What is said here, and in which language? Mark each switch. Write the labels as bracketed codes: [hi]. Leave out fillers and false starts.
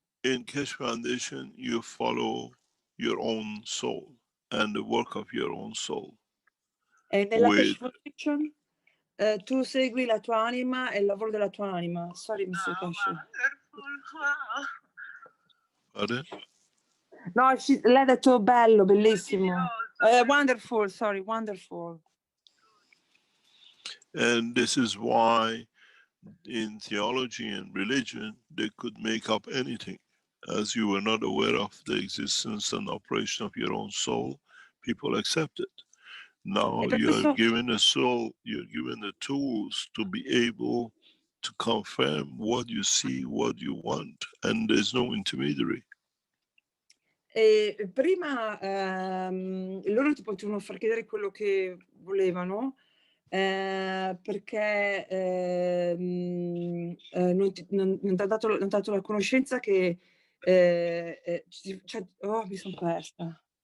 [en] In Keshe Foundation, you follow your own soul and the work of your own soul. [it] E nella Keshe Foundation tu segui la tua anima e il lavoro della tua anima. [en] Sorry, Mr. Keshe. Pardon? [it] No, lei ha detto bello, bellissimo. [en] Wonderful, sorry, wonderful. And this is why in theology and religion, they could make up anything. As you were not aware of the existence and operation of your own soul, people accept it. Now you are given a soul, you're given the tools to be able to confirm what you see, what you want, and there's no intermediary. [it] Prima loro ti potevano far chiedere quello che volevano perché non ti ha dato la conoscenza che mi sono persa.